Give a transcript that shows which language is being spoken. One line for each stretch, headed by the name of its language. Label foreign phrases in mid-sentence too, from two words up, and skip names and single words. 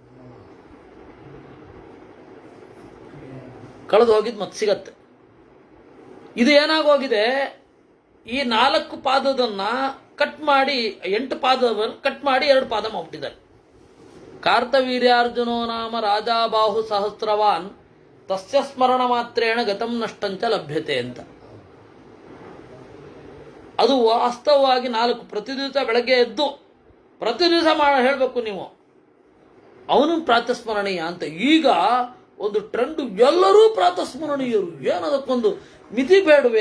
Kannada: ಇದು ಏನಾಗೋಗಿದೆ, ಈ 4 ಪಾದದನ್ನ ಕಟ್ ಮಾಡಿ 8 ಪಾದವನ್ನು ಕಟ್ ಮಾಡಿ 2 ಪಾದ ಮಾಡ್ಬಿಟ್ಟಿದ್ದಾರೆ.
Sanskrit: ಕಾರ್ತವೀರ್ಯಾರ್ಜುನೋ ನಾಮ ರಾಜಾಬಾಹು ಸಹಸ್ರವಾನ್ ತಸ್ಯ ಸ್ಮರಣ ಮಾತ್ರೇಣ ಗತಂ ನಷ್ಟಂಚ ಲಭ್ಯತೆ ಅಂತ.
Kannada: ಅದು ವಾಸ್ತವವಾಗಿ 4. ಪ್ರತಿ ದಿವಸ ಬೆಳಗ್ಗೆ ಎದ್ದು ಪ್ರತಿ ದಿವಸ ಹೇಳಬೇಕು ನೀವು, ಅವನು ಪ್ರಾತಸ್ಮರಣೀಯ ಅಂತ. ಈಗ ಒಂದು ಟ್ರೆಂಡ್, ಎಲ್ಲರೂ ಪ್ರಾತಸ್ಮರಣೀಯರು. ಏನದಕ್ಕೊಂದು ಮಿತಿ ಬೇಡವೇ?